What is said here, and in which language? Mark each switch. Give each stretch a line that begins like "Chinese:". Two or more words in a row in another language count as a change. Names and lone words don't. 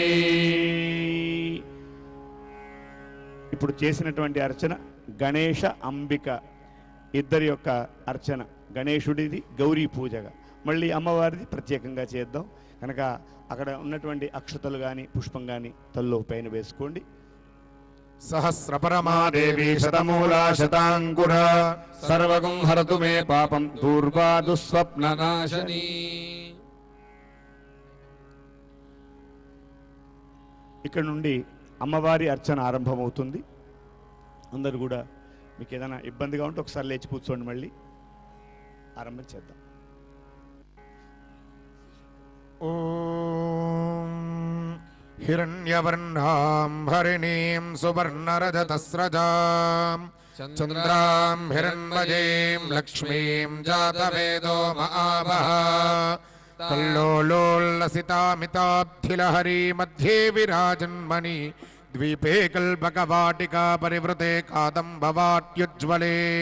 Telugu: ఇప్పుడు చేసినటువంటి అర్చన గణేశ అంబిక ఇద్దరి యొక్క అర్చన, గణేశుడిది గౌరీ పూజగా, మళ్ళీ అమ్మవారిది ప్రత్యేకంగా చేద్దాం. కనుక అక్కడ ఉన్నటువంటి అక్షతలు కానీ పుష్పం కానీ తల్లో పైన వేసుకోండి.
Sanskrit: सहस्रपरमा देवी शतमूला शताङ्कुर सर्वगं हरतु मे पापं दूर्वा दुःस्वप्ननाशनी.
Telugu: ఇక్కడ నుండి అమ్మవారి అర్చన ఆరంభమవుతుంది. అందరూ కూడా మీకు ఏదైనా ఇబ్బందిగా ఉంటే ఒకసారి లేచి కూర్చోండి, మళ్ళీ ఆరంభం చేద్దాం.
Sanskrit: हिरण्यवर्णां हरिणीं सुवर्णरजतस्रजां चन्द्रां हिरण्मयीं लक्ष्मीं जातवेदो महावः कल्लोलोल्लसितामिताब्धिलहरी मध्ये विराजन्मणि द्वीपे कल्पकवाटिका परिवृते कादम्बवाट्युज्ज्वले